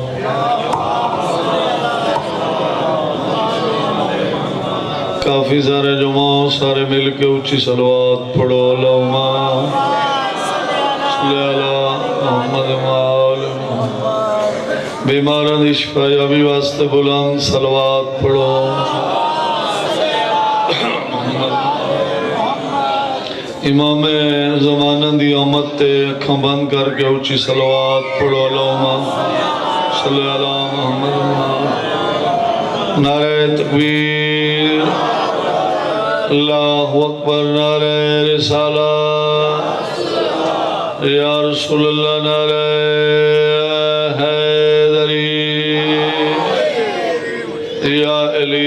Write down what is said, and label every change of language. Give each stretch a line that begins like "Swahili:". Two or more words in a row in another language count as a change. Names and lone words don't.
Punjabi: ਕਾਫੀ ਸਾਰੇ ਜੁਮਾ ਸਾਰੇ ਮਿਲ ਕੇ ਉੱਚੀ ਸਲਵਾਤ ਪੜ੍ਹੋ।
Arabic: اللهم صل على محمد وآل محمد.
Punjabi: ਬੀਮਾਰਾਂ ਦੀ ਸ਼ਿਫਾਯਾਬੀ ਵਾਸਤੇ ਬੁਲੰਦ ਸਲਵਾਤ ਪੜ੍ਹੋ। ਇਮਾਮ ਜ਼ਮਾਨਾ ਦੀ ਆਮਦ ਤੇ ਅੱਖਾਂ ਬੰਦ ਕਰਕੇ ਉੱਚੀ ਸਲਵਾਤ ਪੜ੍ਹੋ।
Arabic: اللهم صل على محمد وآل.
Urdu: نعرہ تکبیر,
Arabic: الله أكبر,
Urdu: نعرہ رسالت,
Arabic: يا رسول الله,
Urdu: نعرہ حیدری، یا علی.